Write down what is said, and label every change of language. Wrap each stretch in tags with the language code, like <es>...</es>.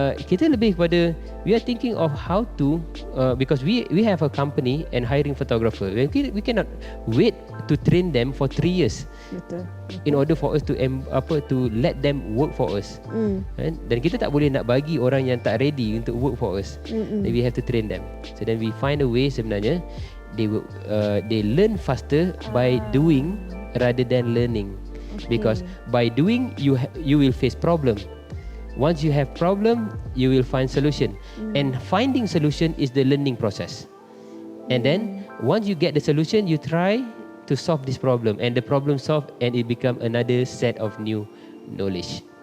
<ms>kita lebih kepada</ms> <en>we are thinking of how to because we have a company and hiring photographer. We cannot wait to train them for 3 years.</en> <ms>Betul.</ms> <en>In order for us to to let them work for us.</en> <ms>Dan kita tak boleh nak bagi orang yang tak ready untuk</ms> <en>work for us. Then we have to train them. So then we find a way</en> <ms>sebenarnya</ms> <en>they learn faster by doing rather than learning. Because by doing you will face problem. Once you have problem, you will find solution. And finding solution is the learning process. And then once you get the solution, you try to solve this problem, and the problem solved, and it become another set of new knowledge.</en>